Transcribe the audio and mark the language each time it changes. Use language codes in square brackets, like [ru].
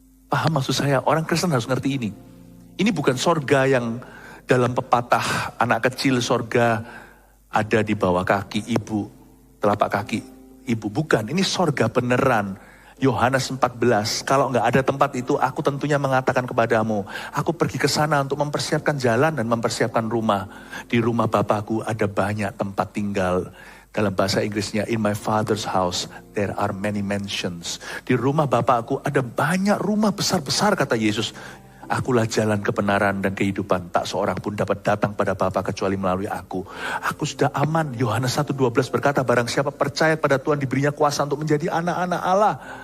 [id] Paham maksud saya? Orang Kristen harus ngerti ini. Ini bukan surga yang dalam pepatah anak kecil, surga ada di bawah kaki ibu, telapak kaki ibu. Bukan, ini surga beneran. Yohanes 14, kalau nggak ada tempat itu, aku tentunya mengatakan kepadamu, aku pergi ke sana untuk mempersiapkan jalan dan mempersiapkan rumah. Di rumah Bapakku ada banyak tempat tinggal. Dalam bahasa Inggrisnya, [en] in my father's house, there are many mansions. [id] Di rumah Bapakku ada banyak rumah besar-besar, kata Yesus. Akulah jalan kebenaran dan kehidupan. Tak seorang pun dapat datang pada Bapa kecuali melalui aku. Aku sudah aman. Yohanes 1:12 berkata, barang siapa percaya pada Tuhan diberinya kuasa untuk menjadi anak-anak Allah.